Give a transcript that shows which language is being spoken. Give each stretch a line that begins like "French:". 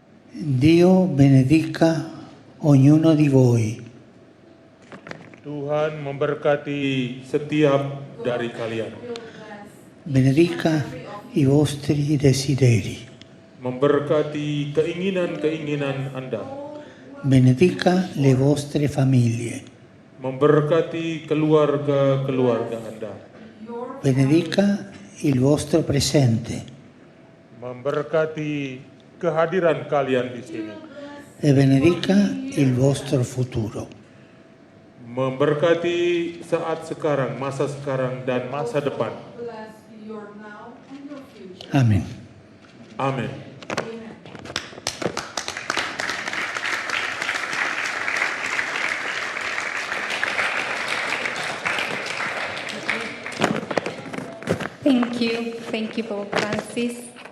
Italian: Dio benedica ognuno di voi.
Indonesian: Tuhan memberkati setiap dari kalian.
Italian: Benedica i vostri desideri.
Indonesian: Memberkati keinginan-keinginan Anda.
Italian: Benedica le vostre famiglie.
Indonesian: Memberkati keluarga-keluarga Anda.
Italian: Benedica il vostro presente.
Indonesian: Memberkati kehadiran kalian di sini.
Italian: E benedica il vostro futuro.
Indonesian: Memberkati saat sekarang, masa sekarang, dan masa depan.
English: Bless your now and your future.
Italian: Amen.
Indonesian: Amin.
English: Thank you, Pope Francis.